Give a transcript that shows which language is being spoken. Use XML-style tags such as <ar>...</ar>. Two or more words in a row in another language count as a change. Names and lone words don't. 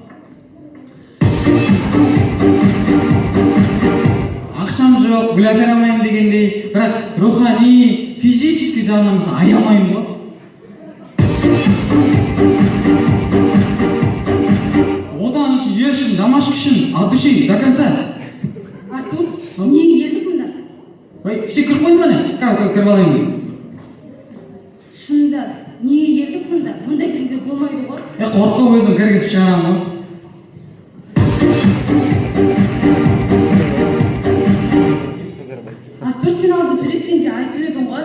<kk>Ақшам жоқ, гүл әпер алмаймын дегендей, бірақ рухани, физический жағынан болса аямаймын ғой. Отан үшін, ел үшін, домашка үшін,</kk> <ru>от души, до конца.</ru> <kk>Артур, неге келдік мұнда? Сен кіріп қойдың ба не? Кіріп алайын. Шында, неге келдік мұнда? Мұнда кіруге болмайды ғой. Қорыққа өзім кіргізіп шығарамын ғой. Артур, сен алды сөйлескенде айтып едің ғой.</kk>